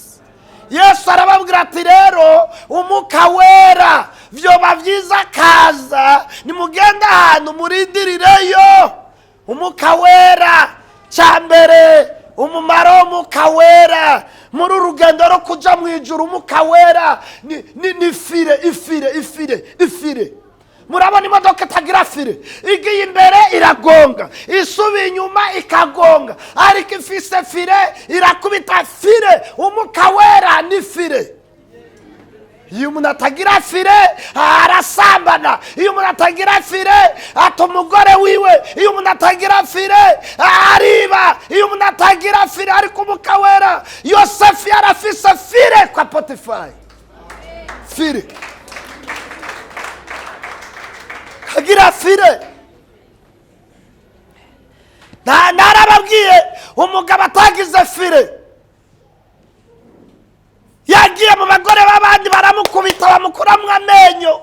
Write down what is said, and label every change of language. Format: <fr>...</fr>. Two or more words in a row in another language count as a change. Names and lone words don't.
<rn>Yesu arababwira ati rero Umwuka Wera vyoba vyiza kaza, nimugenda ahantu murindirireyo Umwuka Wera. Cyambere umumaro w'Umwuka Wera muri urugendo ro kuja mu ijuru, Umwuka Wera ni ifire. Murabona imodoka itagira fire, igiye imbere iragonga, isubiye inyuma ikagonga, ariko ifise fire irakubita fire. Umwuka Wera ni fire. Iyo umuntu atagira fire arasambana, iyo umuntu atagira fire ata umugore wiwe, iyo umuntu atagira fire ariba, iyo umuntu atagira fire. Ariko Umwuka Wera, Yosefu yarafise fire kwa Potifari, fire kagira fire. Narababwiye umugabo atagize fire yagiye mu bagore b'abandi baramukubita bamukuramwo amenyo.</rn>